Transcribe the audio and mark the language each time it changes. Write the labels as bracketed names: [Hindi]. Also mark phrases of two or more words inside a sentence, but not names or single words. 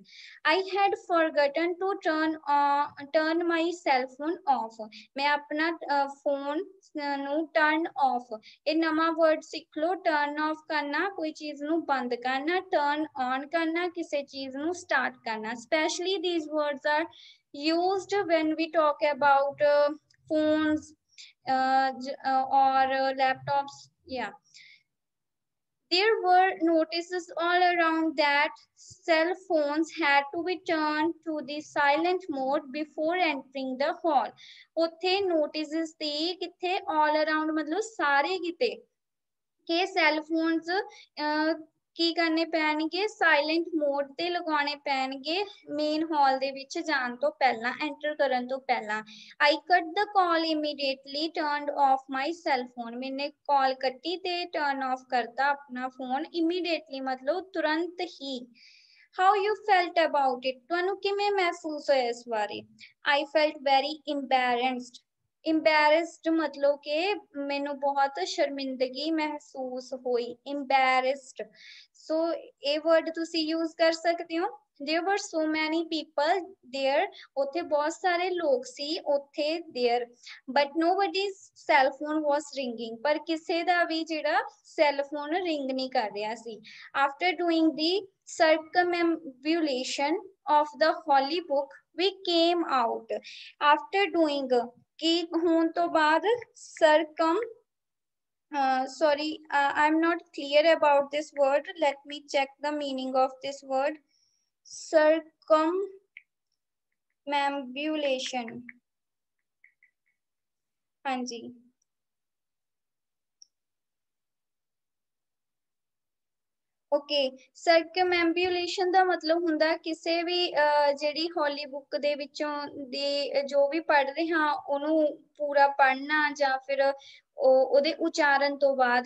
[English] I had forgotten to turn my cell phone off, [Punjabi] ਮੈਂ ਆਪਣਾ ਫੋਨ ਨੂੰ [English] turn off, [Punjabi] ਇਹ ਨਵਾਂ ਵਰਡ ਸਿੱਖ ਲਓ। [English] turn off [Punjabi] ਕਰਨਾ ਕੋਈ ਚੀਜ਼ ਨੂੰ ਬੰਦ ਕਰਨਾ, [English] turn on [Punjabi] ਕਰਨਾ ਕਿਸੇ ਚੀਜ਼ ਨੂੰ ਸਟਾਰਟ ਕਰਨਾ। [English] ਸਪੈਸ਼ਲੀ these words are used when we talk about phones or laptops. Yeah, there were notices all around that cell phones had to be turned to the silent mode before entering the hall. [Punjabi] ਉੱਥੇ notices ਤੇ ਕਿੱਥੇ [English] all around [Punjabi] ਮਤਲਬ ਸਾਰੇ ਕਿਤੇ ਕਿ [English] cell phones [Punjabi] ਕੀ ਕਰਨੇ ਪੈਣਗੇ, [English] silent mode [Punjabi] ਤੇ ਲਗਾਉਣੇ ਪੈਣਗੇ [English] main hall [Punjabi] ਦੇ ਵਿੱਚ ਜਾਣ ਤੋਂ ਪਹਿਲਾਂ, ਐਂਟਰ ਕਰਨ ਤੋਂ ਪਹਿਲਾਂ। [English] I cut the call immediately turned off my cell phone, [Punjabi] ਮੈਨੇ ਕਾਲ ਕੱਟੀ ਤੇ [English] turn off [Punjabi] ਕਰਤਾ ਆਪਣਾ ਫੋਨ। ਇਮੀਡੀਏਟਲੀ ਮਤਲਬ ਤੁਰੰਤ ਹੀ। [English] how you felt about it, [Punjabi] ਤੁਹਾਨੂੰ ਕਿਵੇਂ ਮਹਿਸੂਸ ਹੋਇਆ ਇਸ ਬਾਰੇ? [English] I felt very embarrassed, [Punjabi] ਇੰਬੈਰਸਡ ਮਤਲਬ ਕਿ ਮੈਨੂੰ ਬਹੁਤ ਸ਼ਰਮਿੰਦਗੀ ਮਹਿਸੂਸ ਹੋਈ। ਇੰਬੈਰਸਡ, ਸੋ ਇਹ ਵਰਡ ਤੁਸੀਂ ਯੂਜ਼ ਕਰ ਸਕਦੇ ਹੋ। [English] there were so many people there, [Punjabi] ਉੱਥੇ ਬਹੁਤ ਸਾਰੇ ਲੋਕ ਸੀ ਉੱਥੇ [English] there, but nobody's cell phone was ringing, [Punjabi] ਪਰ ਕਿਸੇ ਦਾ ਵੀ ਜਿਹੜਾ [English] cell phone [Punjabi] ਰਿੰਗ ਨਹੀਂ ਕਰ ਰਿਹਾ ਸੀ। [English] after doing the circumambulation of the holy book we came out, after doing [Punjabi] ਕੀ ਹੋਣ ਤੋਂ ਬਾਅਦ [English] ਸਰਕਮ sorry I'm not clear about this word, let me check the meaning of this word. circumambulation, [Punjabi] ਹਾਂਜੀ ਓਕੇ। ਸਰਕਮਐਂਬੂਲੇਸ਼ਨ ਦਾ ਮਤਲਬ ਹੁੰਦਾ ਕਿਸੇ ਵੀ ਜਿਹੜੀ [English] holy book [Punjabi] ਦੇ ਵਿੱਚੋਂ ਦੀ ਜੋ ਵੀ ਪੜ੍ਹ ਰਹੇ ਹਾਂ ਉਹਨੂੰ ਪੂਰਾ ਪੜ੍ਹਨਾ ਜਾਂ ਫਿਰ ਉਹਦੇ ਉਚਾਰਨ ਤੋਂ ਬਾਅਦ।